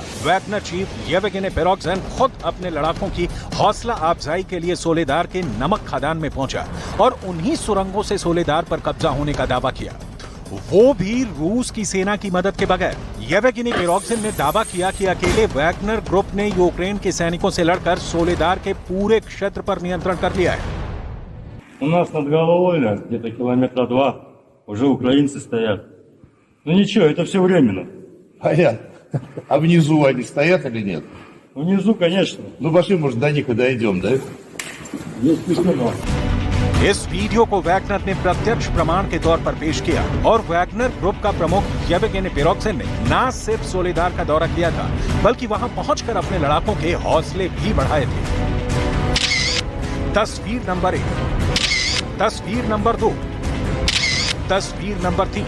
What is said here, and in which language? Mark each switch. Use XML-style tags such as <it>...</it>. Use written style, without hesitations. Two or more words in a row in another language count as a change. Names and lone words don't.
<hi>वैगनर चीफ येवगेनी पेरोक्सिन खुद अपने लड़ाकों की हौसला अफजाई के लिए सोलेदार के नमक खदान में पहुंचा और उन्हीं सुरंगों से सोलेदार पर कब्जा होने का दावा किया, वो भी रूस की सेना की मदद के बगैर। येवगेनी पेरोक्सिन ने दावा किया कि अकेले वैगनर ग्रुप ने यूक्रेन के सैनिकों से लड़कर सोलेदार के पूरे क्षेत्र पर नियंत्रण कर लिया है।</hi> <ru>У нас над головой, где-то километра 2, уже украинцы стоят. Ну ничего, это все временно. Понятно. А внизу они стоят или нет? Внизу, конечно. Ну пошли, может, до них и дойдем, да? Есть письмо.</ru> <hi>इस वीडियो को वैगनर ने प्रत्यक्ष प्रमाण के तौर पर पेश किया और वैगनर ग्रुप का प्रमुख येवगेनी पेरोक्सिन ने न सिर्फ सोलेदार का दौरा किया था, बल्कि वहां पहुंचकर अपने लड़ाकों के हौसले भी बढ़ाए थे। तस्वीर नंबर 1, तस्वीर नंबर 2, तस्वीर नंबर 3।</hi>